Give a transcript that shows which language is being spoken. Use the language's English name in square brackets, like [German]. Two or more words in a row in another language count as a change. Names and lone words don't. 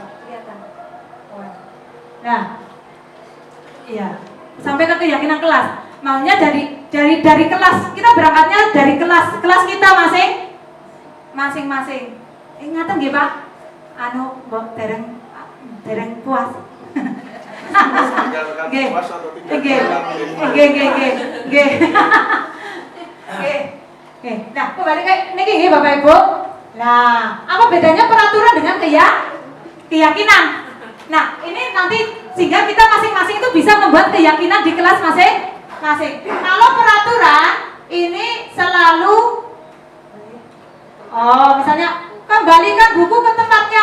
[Indonesian] Nah, iya, sampai ke keyakinan kelas. maunya dari kelas, kita berangkatnya dari kelas kita masing-masing. [Balinese] Ingatan nggih Pak? Anu mbok dereng puas. Nggih. Nggih. [Indonesian] Nah, kembali ke niki nggih Bapak Ibu. Nah, apa bedanya peraturan dengan keyakinan? Nah, ini nanti sehingga kita masing-masing itu bisa membuat keyakinan di kelas masing-masing. Kalau peraturan ini selalu misalnya kembalikan buku ke tempatnya.